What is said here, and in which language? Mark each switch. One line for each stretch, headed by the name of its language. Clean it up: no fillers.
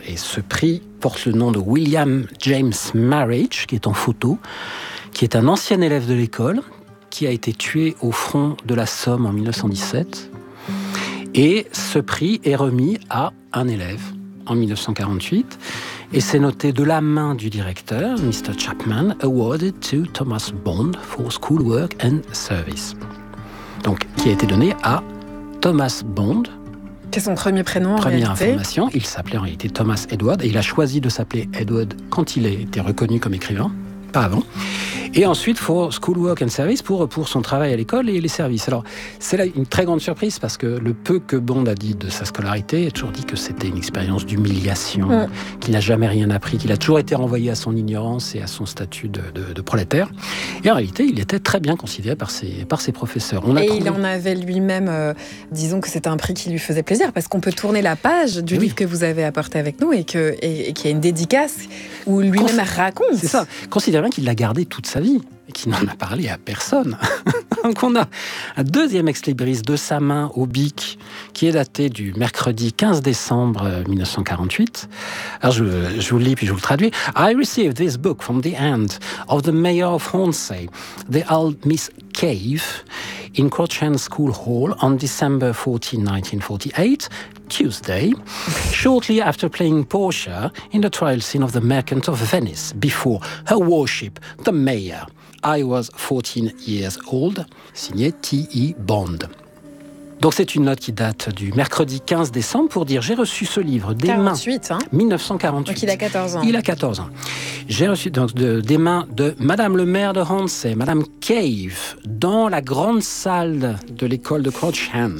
French: Et ce prix porte le nom de William James Marriage, qui est en photo, qui est un ancien élève de l'école, qui a été tué au front de la Somme en 1917. Et ce prix est remis à un élève en 1948. Et c'est noté de la main du directeur, Mr.
English: Chapman, awarded to Thomas Bond for schoolwork and service.
French: Donc, qui a été donné à Thomas Bond. C'est son premier prénom, Première information, il s'appelait en réalité Thomas Edward, et il a choisi de s'appeler Edward quand il a été reconnu comme écrivain, pas avant. Et ensuite,
English: for schoolwork and service,
French: pour son travail à l'école et les services. Alors, c'est là une très grande surprise, parce que le peu que Bond a dit de sa scolarité, il a toujours dit que c'était une expérience d'humiliation, qu'il n'a jamais rien appris, qu'il a toujours été renvoyé à son ignorance et à son statut de prolétaire. Et en réalité, il était très bien considéré par ses professeurs. Il en avait lui-même, disons que c'était un prix qui lui faisait plaisir, parce qu'on peut tourner la page du livre que vous avez apporté avec nous et qu'il y a une dédicace où lui-même raconte. C'est ça. Considère bien qu'il l'a gardé toute sa vie, et qui n'en a parlé à personne. Donc on a un deuxième excribris de sa main au Bic qui est daté du mercredi 15 décembre 1948. Alors je vous le lis puis je vous le traduis.
English: « I received this book from the hand of the mayor of Hornsey, the old Miss Cave, in Crouch End School Hall on December 14, 1948, Tuesday, shortly after playing Portia in the trial scene of the Merchant of Venice before her worship, the mayor. I was 14 years old. » Signé T.E. Bond.
French: Donc c'est une note qui date du mercredi 15 décembre pour dire « J'ai reçu ce livre des 48, mains... » hein ?« 1948. » Donc il a 14 ans. Il a 14 ans. « J'ai reçu donc des mains de Madame le maire de Hansey, Madame Cave, dans la grande salle de l'école de Crouch End. »